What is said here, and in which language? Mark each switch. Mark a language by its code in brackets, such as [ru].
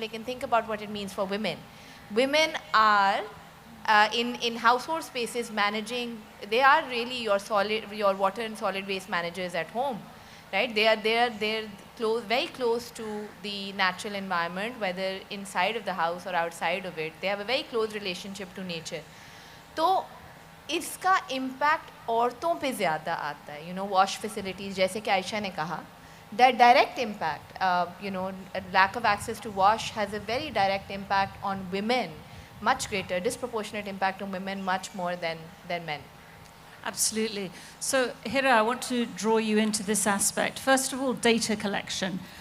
[en] Like, think about what it means for women. Women are in household spaces managing. They are really your water and solid waste managers at home, right? They're very close to the natural environment, whether inside of the house or outside of it. They have a very close relationship to nature. [hi] तो इसका impact औरतों पे ज़्यादा आता है. [en] Wash facilities, [hi] जैसे कि आयशा ने कहा, [en] that direct impact, lack of access to wash has a very direct impact on women, much greater, disproportionate impact on women, much more than men. Absolutely. So, Hira, I want to draw you into this aspect. First of all, data collection.